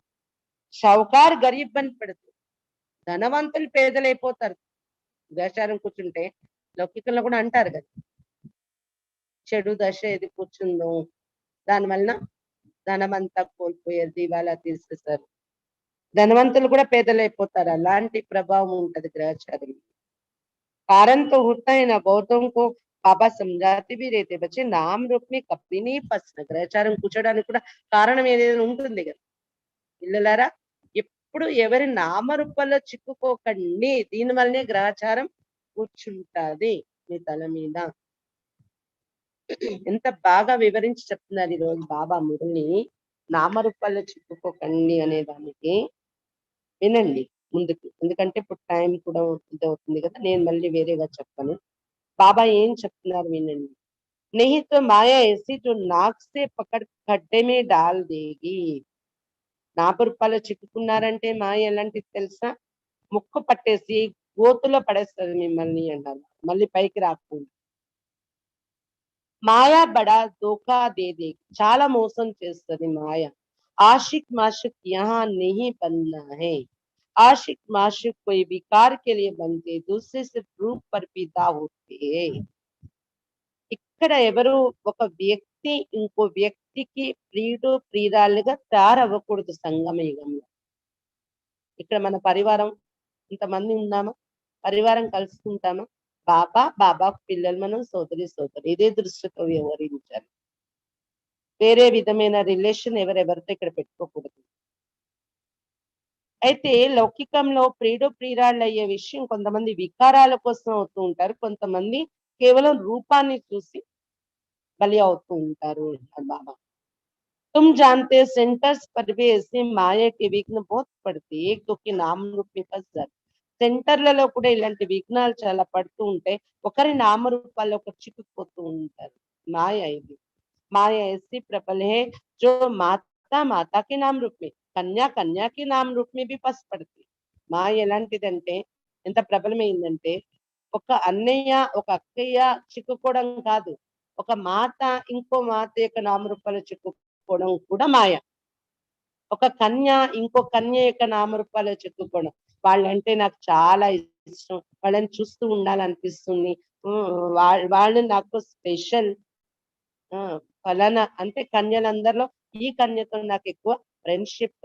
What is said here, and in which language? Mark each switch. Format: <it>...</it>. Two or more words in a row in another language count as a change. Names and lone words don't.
<hi>साहूकार गरीब</hi> <te>అని పెడుతుంది, ధనవంతులు పేదలైపోతారు గ్రహచారం కూర్చుంటే. లౌకికంలో కూడా అంటారు కదా, చెడు దశ ఏది కూర్చుందో దానివల్ల ధనమంతా కోల్పోయారు, దివాలా తీసేసారు, ధనవంతులు కూడా పేదలైపోతారు. అలాంటి ప్రభావం ఉంటది గ్రహచారం.</te> <hi>कारण तो होता है ना, बहुतों को बाबा समझाते भी रहते, बच्चे नाम रूप में कभी नहीं फंसना.</hi> <te>గ్రహచారం కూర్చోడానికి కూడా కారణం ఏదైనా ఉంటుంది కదా పిల్లలారా. ఎప్పుడు ఎవరి నామరూపాల్లో చిక్కుకోకండి, దీని వల్లనే గ్రహచారం కూర్చుంటాది మీ తల మీద. ఎంత బాగా వివరించి చెప్తున్నారు ఈ రోజు బాబా మురళి. నామరూపాల్లో చిక్కుకోకండి అనే దానికి వినండి ముందుకు, ఎందుకంటే ఇప్పుడు టైం కూడా ఇదవుతుంది కదా, నేను మళ్ళీ వేరేగా చెప్పను. బాబా ఏం చెప్తున్నారు వినండి.</te> <hi>नहीं तो माया ऐसी जो नाक से पकड़ खड्डे में डाल देगी.</hi> <te>నామరూపాల్లో చిక్కుకున్నారంటే మాయ ఎలాంటిది తెలుసా, ముక్కు పట్టేసి గోతులో పడేస్తుంది మిమ్మల్ని అన్నారు, మళ్ళీ పైకి రాకుండా.</te> <hi>माया बड़ा धोखा दे</hi> <te>చాలా మోసం చేస్తుంది మాయ.</te> <hi>ఆशिक माशिक यहाँ नहीं बनना है. आशिक माशिक कोई विकार के लिए बनते, दूसरे से रूप पर पैदा होते हैं.</hi> <te>ఇక్కడ ఎవరు ఒక వ్యక్తి ఇంకో వ్యక్తికి ప్రియుడు ప్రియురాలుగా తయారవ్వకూడదు సంగమ యుగంలో. ఇక్కడ మన పరివారం ఇంతమంది ఉన్నామా, పరివారం కలుసుకుంటామా, బాబా బాబాకు పిల్లలు, మనం సోదరి సోదరి, ఇదే దృష్టితో వ్యవహరించాలి. వేరే విధమైన రిలేషన్ ఎవరెవరితో ఇక్కడ పెట్టుకోకూడదు. అయితే లౌకికంలో ప్రియుడు ప్రియురాళ్ళు అయ్యే విషయం కొంతమంది వికారాల కోసం అవుతూ ఉంటారు, కొంతమంది కేవలం రూపాన్ని చూసి బలి అవుతూ ఉంటారు బాబా.</te> <hi>तुम जानते हो सेंटर्स पर भी ऐसे माया के विघ्न बहुत पड़ते, एक दो के नाम रूप में फंस जाते.</hi> <te>సెంటర్లలో కూడా ఇలాంటి విఘ్నాలు చాలా పడుతూ ఉంటాయి, ఒకరి నామరూపాల్లో ఒకరు చిక్కుకుపోతూ ఉంటారు. మాయ ఇది, మాయ</te> <hi>ऐसी प्रबल है जो माता माता के नाम रूप में, कन्या कन्या के नाम रूप में भी फंस पड़ती.</hi> <te>మాయ ఎలాంటిదంటే ఎంత ప్రబలమైందంటే, ఒక అన్నయ్య ఒక అక్కయ్య చిక్కుకోవడం కాదు, ఒక మాత ఇంకో మాత యొక్క నామరూపాలు చిక్కుకోవడం కూడా మాయ. ఒక కన్య ఇంకో కన్య యొక్క నామరూపాలు చిక్కుకోవడం, వాళ్ళంటే నాకు చాలా ఇష్టం, వాళ్ళని చూస్తూ ఉండాలనిపిస్తుంది, వాళ్ళు నాకు స్పెషల్, ఫలానా అంటే కన్యలందరిలో ఈ కన్యతో నాకు ఎక్కువ ఫ్రెండ్షిప్.</te>